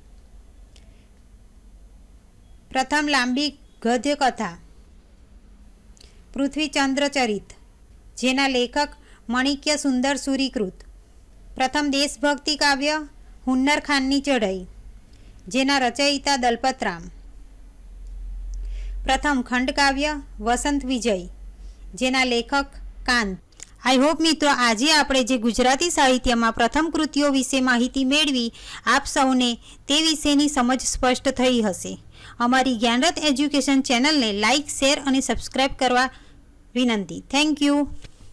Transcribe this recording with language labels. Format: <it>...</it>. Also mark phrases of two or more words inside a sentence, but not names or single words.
<gu>પ્રથમ લાંબી ગદ્ય કથા પૃથ્વીચંદ્ર ચરિત, જેના લેખક માણિક્ય સુંદર સૂરિકૃત। પ્રથમ દેશભક્તિ કાવ્ય હુન્નર ખાનની ચઢાઈ, જેના રચયિતા દલપતરામ। પ્રથમ ખંડ કાવ્ય વસંત વિજય, જેના લેખક કાંત।</gu> <en>I hope</en> <gu>મિત્રો આજ આપણે જે ગુજરાતી સાહિત્ય મેં પ્રથમ કૃતિઓ વિષે માહિતી મેળવી આપ સૌને તે વિષેની સમજ સ્પષ્ટ થઈ હશે। અમારી જ્ઞાનરથ એજ્યુકેશન ચેનલ ને</gu> <en>like share</en> <gu>ઔર સબ્સક્રાઇબ કરવા વિનંતી।</gu> <en>Thank you.</en>